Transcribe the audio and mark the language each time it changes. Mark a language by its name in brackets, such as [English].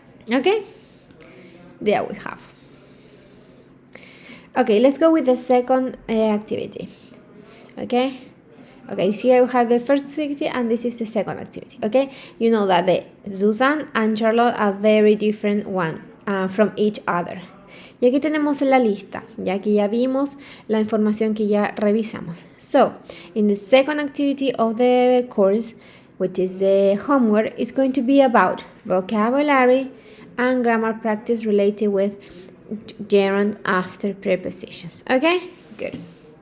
[English] Okay, there we have. Okay, let's go with the second activity. Okay, here we have the first activity and this is the second activity. Okay, you know that the Susan and Charlotte are very different from each other. [Spanish] Y aquí tenemos la lista, ya que ya vimos la información que ya revisamos. [English] So, in the second activity of the course, which is the homework, it's going to be about vocabulary and grammar practice related with gerund after prepositions. Okay, good.